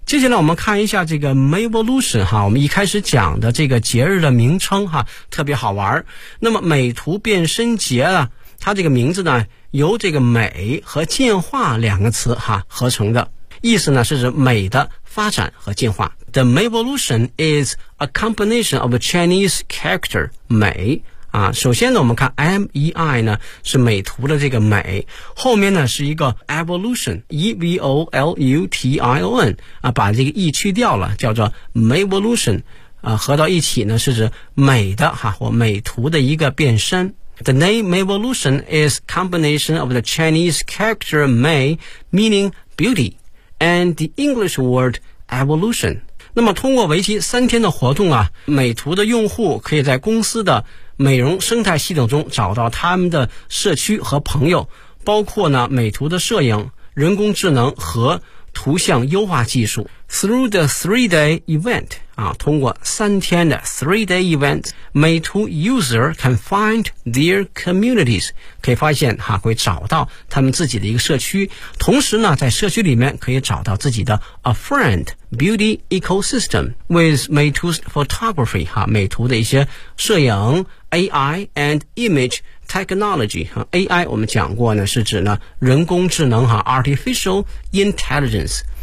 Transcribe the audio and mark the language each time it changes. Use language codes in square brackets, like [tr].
[zh] 接下来我们看一下这个 Mayvolution 哈、啊，我们一开始讲的这个节日的名称哈、啊，特别好玩。那么美图变身节啊，它这个名字呢由这个美和进化两个词哈合成的，意思呢是指美的发展和进化。 [en] The Mayvolution is a combination of a Chinese character 美啊。 [zh] 首先呢我们看 MEI 呢是美图的这个美，后面呢是一个 evolution EVOLUTION 啊，把这个 E 去掉了，叫做 Mayvolution 啊，合到一起呢是指美的哈或美图的一个变身。 [en] The name Mayvolution is combination of the Chinese character Mei, meaning beauty, and the English word evolution. [zh] 那么通过为期三天的活动啊，美图的用户可以在公司的美容生态系统中找到他们的社区和朋友，包括呢美图的摄影、人工智能和图像优化技术。 Through the three-day event, 啊，通过三天的 three-day event, 美图 user can find their communities, 可以发现哈，会找到他们自己的一个社区，同时呢，在社区里面可以找到自己的 a friend beauty ecosystem with 美图 photography, 哈，美图的一些摄影 AI and image technology, AI 我们讲过呢，是指呢人工智能哈 artificial intelligence。